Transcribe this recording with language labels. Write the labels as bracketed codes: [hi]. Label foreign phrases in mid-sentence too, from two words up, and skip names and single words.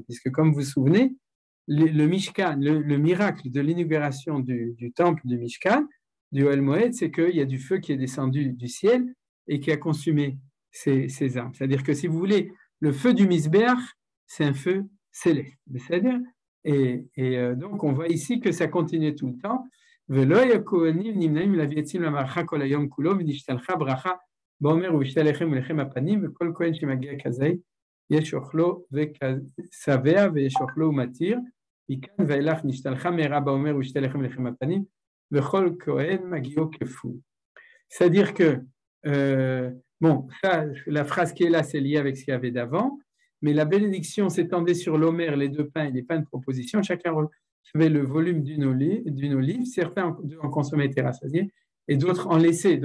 [fr] Puisque, comme vous vous souvenez, le Mishkan, le miracle de l'inauguration du temple du Mishkan, du [he] אוהל מועד, [fr] c'est qu'il y a du feu qui est descendu du ciel et qui a consumé ces armes. C'est-à-dire que, si vous voulez, le feu du Misbeach, c'est un feu céleste. C'est-à-dire, et donc, on voit ici que ça continuait tout le temps. [he] באומר ובשתי לחם ולחם הפנים וכל כהן שמגיע כזה יש אוכלו ושבע ויש אוכלו ומתיר מכאן ואילך נשתלחה מהרה באומר ובשתי לחם ולחם הפנים וכל כהן מגיעו כפול. [fr] C'est-à-dire que ça, la phrase qui est là, c'est lié avec ce qu'il y avait d'avant, mais la bénédiction s'étendait sur l'omer, les 2 pains et les pains de proposition. Chacun recevait le volume d'une olive. Certains en consommaient étaient rassasiés et d'autres en laissaient.